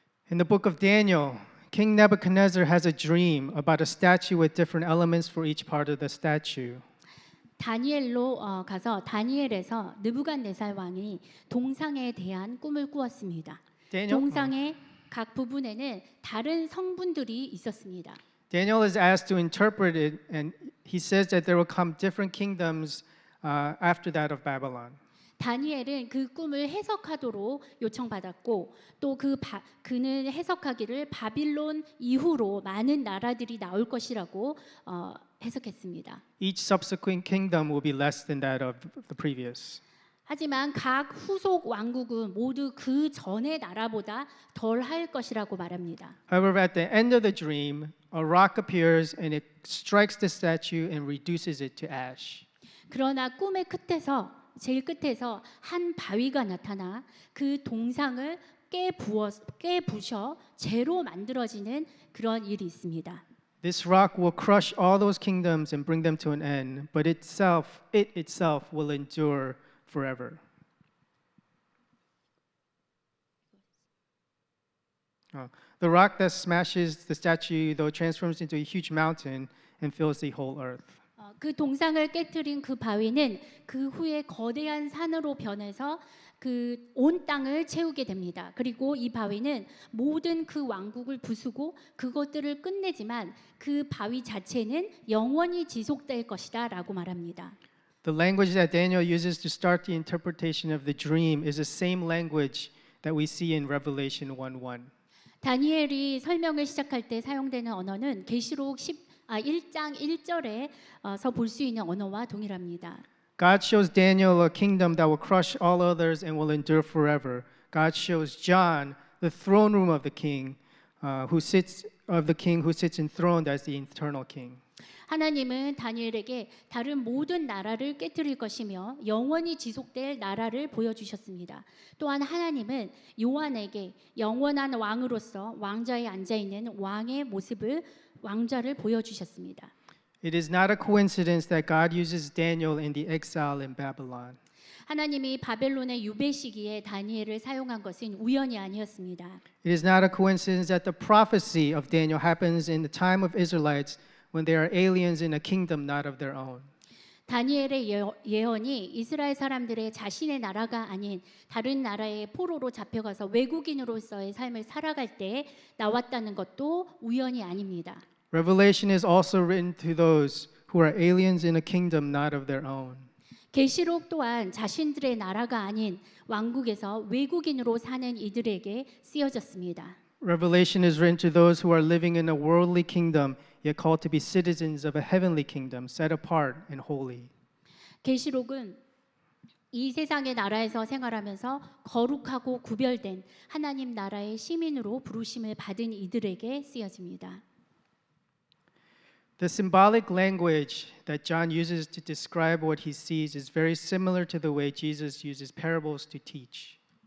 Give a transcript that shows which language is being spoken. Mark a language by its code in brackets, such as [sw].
[en] In the book of Daniel, King Nebuchadnezzar has a dream about a statue with different elements for each part of the statue. [ko] 다니엘로 가서 다니엘에서 느부갓네살 왕이 동상에 대한 꿈을 꾸었습니다. 동상의 각 부분에는 다른 성분들이 있었습니다. [en] Daniel is asked to interpret it, and he says that there will come different kingdoms after that of Babylon. [ko] 다니엘은 그 꿈을 해석하도록 요청받았고 또 그는 해석하기를 바빌론 이후로 많은 나라들이 나올 것이라고 해석했습니다. [en] Each subsequent kingdom will be less than that of the previous. [ko] 하지만 각 후속 왕국은 모두 그 전의 나라보다 덜할 것이라고 말합니다. [en] However, at the end of the dream, a rock appears and it strikes the statue and reduces it to ash. [ko] 그러나 꿈의 끝에서 제일 끝에서 한 바위가 나타나 그 동상을 깨부셔 재로 만들어지는 그런 일이 있습니다. [en] This rock will crush all those kingdoms and bring them to an end, but it itself will endure forever. The rock that smashes the statue, though, transforms into a huge mountain and fills the whole earth. [ko] 그 동상을 깨뜨린 그 바위는 그 후에 거대한 산으로 변해서 그 온 땅을 채우게 됩니다. 그리고 이 바위는 모든 그 왕국을 부수고 그것들을 끝내지만 그 바위 자체는 영원히 지속될 것이다라고 말합니다. [en] The language that Daniel uses to start the interpretation of the dream is the same language that we see in Revelation 1:1. [ko] 다니엘이 설명을 시작할 때 사용되는 언어는 계시록 1장 1절에서 볼 수 있는 언어와 동일합니다. [en] God shows Daniel a kingdom that will crush all others and will endure forever. God shows John the throne room of the king who sits of the king who sits enthroned as the eternal king. [ko] 하나님은 다니엘에게 다른 모든 나라를 깨뜨릴 것이며 영원히 지속될 나라를 보여주셨습니다. 또한 하나님은 요한에게 영원한 왕으로서 왕좌에 앉아있는 왕의 모습을 왕좌를 보여주셨습니다. [en] It is not a coincidence that God uses Daniel in the exile in Babylon. [ko] 하나님이 바벨론의 유배 시기에 다니엘을 사용한 것은 우연이 아니었습니다. [en] It is not a coincidence that the prophecy of Daniel happens in the time of Israelites when they are aliens in a kingdom not of their own. [ko] 다니엘의 예언이 이스라엘 사람들의 자신의 나라가 아닌 다른 나라의 포로로 잡혀가서 외국인으로서의 삶을 살아갈 때 나왔다는 것도 우연이 아닙니다. [en] Revelation is also written to those who are aliens in a kingdom not of their own. [ko] 계시록 또한 자신들의 나라가 아닌 왕국에서 외국인으로 사는 이들에게 쓰여졌습니다. [en] Revelation is written to those who are living in a worldly kingdom, yet called to be citizens of a heavenly kingdom, set apart and holy. [ko] 계시록은 이 세상의 나라에서 생활하면서 거룩하고 구별된 하나님 나라의 시민으로 부르심을 받은 이들에게 쓰여집니다. [en] The symbolic language that John uses to describe what he sees is very similar to the way Jesus uses parables to teach.